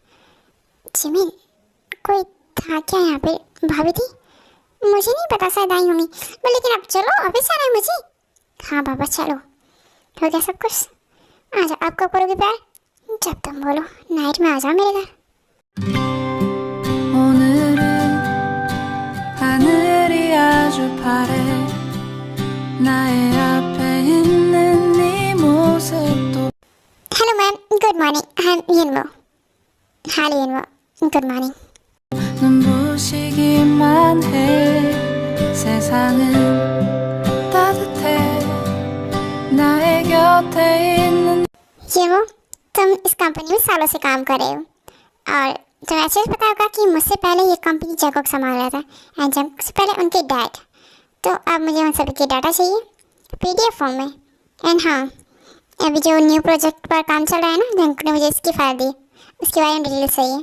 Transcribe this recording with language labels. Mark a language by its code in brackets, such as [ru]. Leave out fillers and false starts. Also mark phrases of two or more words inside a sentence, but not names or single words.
[hi] जिमिन, कोई था क्या यहाँ पे? भाभी थी? मुझे नहीं पता, शायद आई होंगी। पर लेकिन अब चलो, अभी जाना है मुझे। हाँ बाबा, चलो। हो गया सब कुछ? आ जाओ। आप कब करोगे प्यार? जब तुम बोलो। नाइट में आ जाओ मेरे घर। [ko] 오늘은 하늘이 아주 파래 나의 앞에 있는 네 모습도 [en] Hello ma'am, good morning. I am Yinwo. Hi Yinwo, good morning. [ko] 눈부시기만 해 세상은 따뜻해 나의 곁에 있는 [hi] यिनवो, तुम इस कंपनी में सालों से काम कर रहे हो, और तुम्हें अच्छे से पता होगा कि मुझसे पहले ये कंपनी जंगकुक संभाल रहा था, एंड जंगकुक से पहले उनके डैड। तो अब मुझे उन सभी के डाटा चाहिए PDF फॉर्म में। एंड हाँ, अभी जो [en] new project [hi] पर काम चल रहा है ना, जंगकुक ने मुझे इसकी फाइल दी, उसके बारे में डिटेल्स चाहिए।